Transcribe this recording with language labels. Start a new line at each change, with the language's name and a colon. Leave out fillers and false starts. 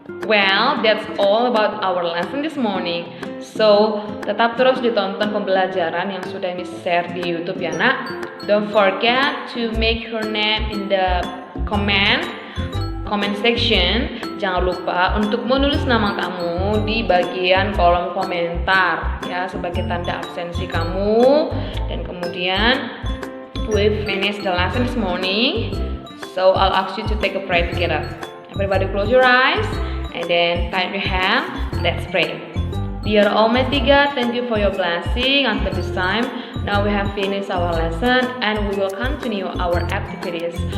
English: Well, that's all about our lesson this morning.
Indonesian: So, tetap terus ditonton pembelajaran yang sudah Miss share di YouTube ya, Nak.
English: Don't forget to make her name in the comment section.
Indonesian: Jangan lupa untuk menulis nama kamu di bagian kolom komentar ya, sebagai tanda absensi kamu. Dan kemudian
English: we finish the lesson this morning, so I'll ask you to take a prayer together. Everybody close your eyes and then tighten your hand. Let's pray. Dear Almighty God, thank you for your blessing until this time. Now we have finished our lesson and we will continue our activities.